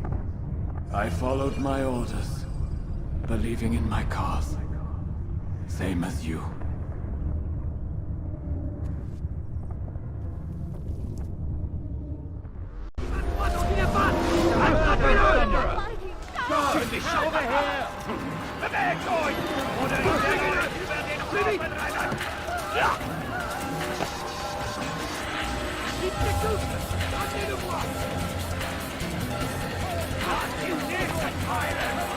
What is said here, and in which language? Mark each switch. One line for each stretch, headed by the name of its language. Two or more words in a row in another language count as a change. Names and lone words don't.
English: I followed my orders, believing in my cause. Same as you. Over here!
German: Bewegt euch! Oder ich denke, über den Haufen rennen! Ja!
French: Attendez-moi!
German: Die nächsten Teile!